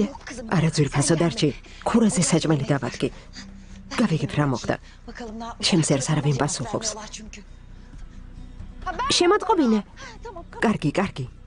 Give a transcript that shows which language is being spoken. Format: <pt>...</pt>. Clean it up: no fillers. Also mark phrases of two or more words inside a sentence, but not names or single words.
<ka>არა ძვირფასო დარჩი. ქურაზე საჭმელი დავადგე. გავიგებ რა მოხდა.</ka> <tr>Bakalım ne yapmış.</tr> <ka>ჩემს ერს არავინ პასუხობს.</ka> <tr>Çünkü.</tr> <ka>შემოწყობინე. კარგი.</ka>